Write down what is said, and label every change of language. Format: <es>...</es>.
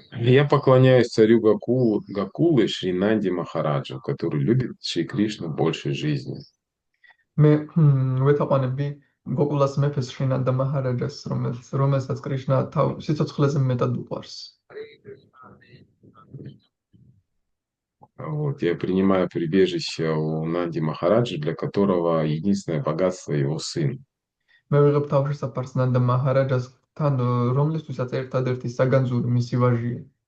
<ru>Я поклоняюсь царю Гакулы Шринанди Махараджу, который любит Шри Кришну больше жизни.</ru> <ka>მე ვეთაყვანები გოკულას მეფეს შრინანდა მაჰარაჯას, რომელსაც კრიშნა სიცოცხლეზე მეტად უყვარს.</ka> <ru>Вот, я принимаю прибежище у Нанди Махараджа, для которого единственное богатство его сын.</ru> <ka>მე ვიღებ თავშესაფარს ნანდა მაჰარაჯასთან, რომლისთვისაც ერთადერთი საგანძური მისი ვაჟია.</ka>